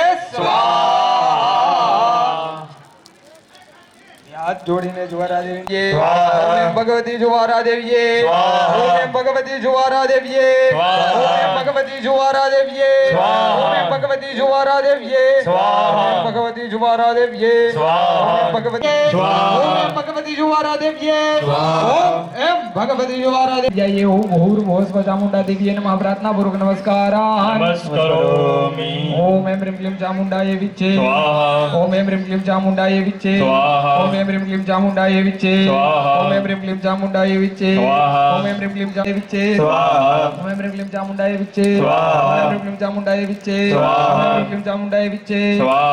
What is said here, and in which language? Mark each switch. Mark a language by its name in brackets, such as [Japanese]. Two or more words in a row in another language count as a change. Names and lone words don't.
[Gujarati] હાથ જોડીને [Sanskrit] ज्वारा देवीए ओम एम भगवती ज्वारा देवीए ओम एम भगवती ज्वारा देवीए ओम एम भगवती ज्वारा देवीए ओम एम भगवती ज्वारा देवीए ओम एम भगवती ज्वारा देवीए ओम एम भगवती ज्वारा देवीए ओम एम भगवती ज्वारा देवीए ओम भूर्भुवः स्व चामुंडा देवीए नमः प्रार्थना पूर्वक नमस्कार નમસ્કારોમિ ओम एम ह्रीम क्लीम चामुंडाय विच्छे स्वाहा। ओम एम ह्रीं क्लीं चामुण्डाय विच्चे स्वाहा। ओम एम ह्रीं क्लीं चामुण्डाय विच्चे स्वाहा। ओम एम ह्रीं क्लीं चामुण्डाय विच्चे स्वाहा। ओम एम ह्रीं क्लीं चामुण्डाय विच्चे स्वाहा। ओम एम ह्रीं क्लीं चामुण्डाय विच्चे स्वाहा। ओम एम ह्रीं क्लीं चामुण्डाय विच्चे स्वाहा। ओम एम ह्रीं क्लीं चामुण्डाय विच्चे स्वाहा।